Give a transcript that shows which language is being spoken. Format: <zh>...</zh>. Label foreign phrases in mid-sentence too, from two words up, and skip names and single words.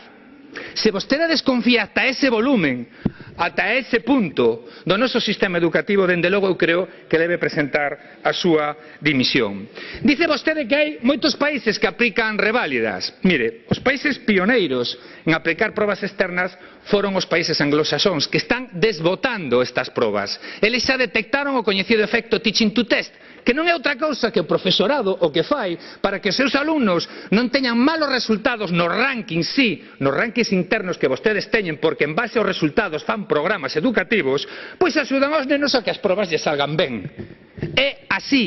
<gl>Se vostede desconfía ata ese volumen, ata ese punto do noso sistema educativo, dende logo eu creo que debe presentar a súa dimisión. Dice vostede que hai moitos países que aplican reválidas. Mire, os países pioneiros en aplicar probas externas foron os países anglosaxóns, que están desbotando estas probas. Eles xa detectaron o coñecido efecto</gl> <en>teaching to test,</en> <gl>que non é outra cousa que o profesorado o que fai para que os seus alumnos non teñan malos resultados nos rankings, nos rankings internos que vostedes teñen, porque en base aos resultados fan programas educativos, pois axudan aos nenos a que as probas lle salgan ben. É así.</gl>